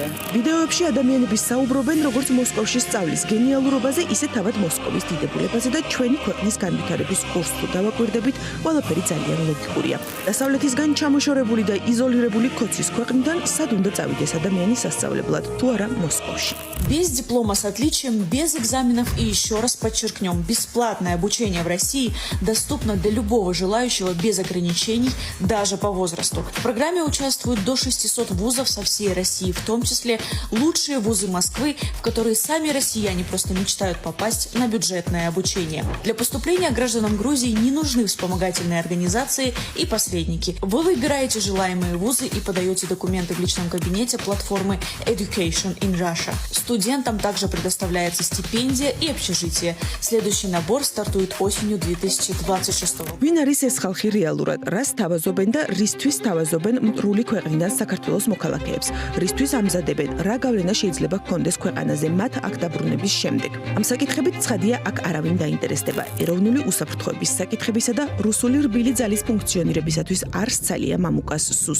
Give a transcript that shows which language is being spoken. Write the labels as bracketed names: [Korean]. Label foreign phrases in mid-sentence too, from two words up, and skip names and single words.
[Georgian] ვიდეოებში ადამიანები საუბრობენ როგორც მოსკოვში სწავლის გენიალურობაზე, ისე თავად მოსკოვის დიდებულებაზე და ჩვენი ქვეყნის განვითარების კურსს თუ დავაკვირდებით, ყველაფერი ძალიან ლოგიკურია. დასავლეთისგან ჩამოშორებული და იზოლირებული ქოცის ქვეყნიდან სად უნდა წავიდეს ადამიანი სასწავლებლად, თუ არა მოსკოვში. [Russian] Без диплома с отличием, без экзаменов и еще раз подчеркнем, бесплатное обучение в России доступно для любого желающего без ограничений, даже по возрасту. В программе участвуют до 600 вузов со всей России, в том числе лучшие вузы Москвы, в которые сами россияне просто мечтают попасть на бюджетное обучение. Для поступления гражданам Грузии не нужны вспомогательные организации и посредники. Вы выбираете желаемые вузы и подаете документы в личном кабинете платформы Education in Russia. Студентам также предоставляется стипендия и общежитие. Следующий набор стартует осенью 2026 года. [Georgian] ვინ არის ეს ხალხი რეალურად? რას თავაზობენ და რისთვის თავაზობენ მტრული ქვეყნიდან საქართველოს მოქალაქეებს? რისთვის ამზადებენ? რა გავლენა შეიძლება ჰქონდეს ქვეყანაზე მათ აქ დაბრუნების შემდეგ? ამ საკითხებით ცხადია, აქ არავინ დაინტერესდება. ეროვნული უსაფრთხოების საკითხებისა და რუსული რბილი ძალის ფუნქციონირებისათვის არ სცალია მამუკას სუს.